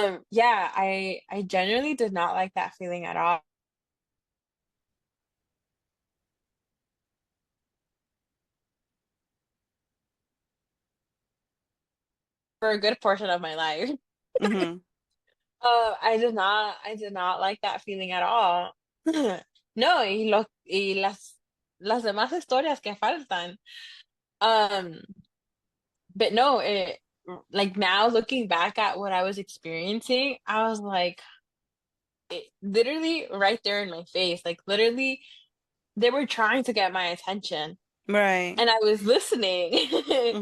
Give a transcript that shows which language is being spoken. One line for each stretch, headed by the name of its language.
English: Yeah, I genuinely did not like that feeling at all for a good portion of my life. Hmm. I did not like that feeling at all.
Spanish: No, y las demás historias que faltan.
English: Um, but no, like now looking back at what I was experiencing, I was like, literally right there in my face, like literally they were trying to get my attention Right. and I was listening. And